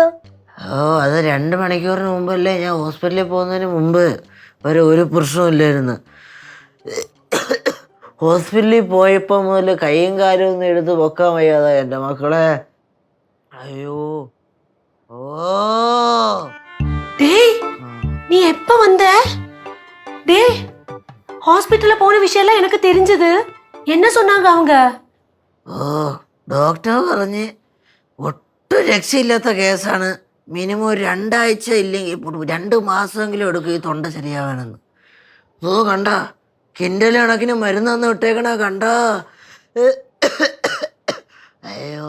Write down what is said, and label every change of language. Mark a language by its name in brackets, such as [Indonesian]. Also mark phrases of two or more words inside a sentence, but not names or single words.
[Malayalam] ഓ, അത് 2 മണിക്കൂറിന് മുമ്പല്ലേ ഞാൻ ഹോസ്പിറ്റലിൽ പോകുന്നതിന് മുമ്പ് ഒരു പ്രശ്നമില്ലായിരുന്നു. ഹോസ്പിറ്റലിൽ പോയപ്പോൾ മുതൽ കൈയും കാലും ഒന്നും എടുത്ത് പൊക്കാൻ വയ്യാതാ എൻ്റെ മക്കളെ. അയ്യോ ഓ [Tamil] டேய் நீ எப்ப வந்த? டேய் ஹாஸ்பிட்டல்ல போன விஷயம்லாம் எனக்கு தெரிஞ்சது. என்ன சொன்னாங்க அவங்க? [Malayalam] ഓ ഡോക്ടർ പറഞ്ഞ് ഒട്ടും രക്ഷയില്ലാത്ത കേസാണ്. മിനിമം ഒരു 2 ആഴ്ച ഇല്ലെങ്കിൽ 2 മാസമെങ്കിലും എടുക്കും ഈ തൊണ്ട ശരിയാവാനെന്ന്. ഓ കണ്ട കിൻഡൽ കണക്കിന് മരുന്ന് തന്ന് വിട്ടേക്കണ കണ്ട. അയ്യോ